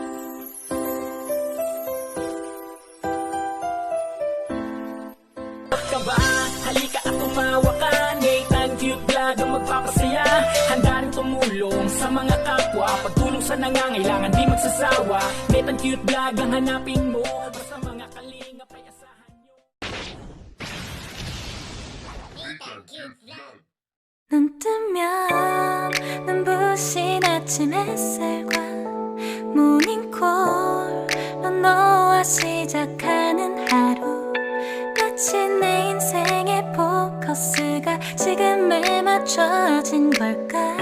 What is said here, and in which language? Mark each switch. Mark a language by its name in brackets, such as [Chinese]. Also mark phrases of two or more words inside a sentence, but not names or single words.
[Filipino] Ka ba? Halika at tumawa ka. Nathan Cute Vlog ang magpapasaya. Handa rin tumulong sa mga kapwa. Pagtulong sa nangangailangan, di magsasawa. Nathan Cute Vlog ang hanapin mo. Basta mga kalingap ay asahan nyo. [Korean] 눈 뜨면 눈부신 아침 햇살과 모닝콜로 너와 시작하는 하루 마치 내 인생의 포커스가 지금에 맞춰진 걸까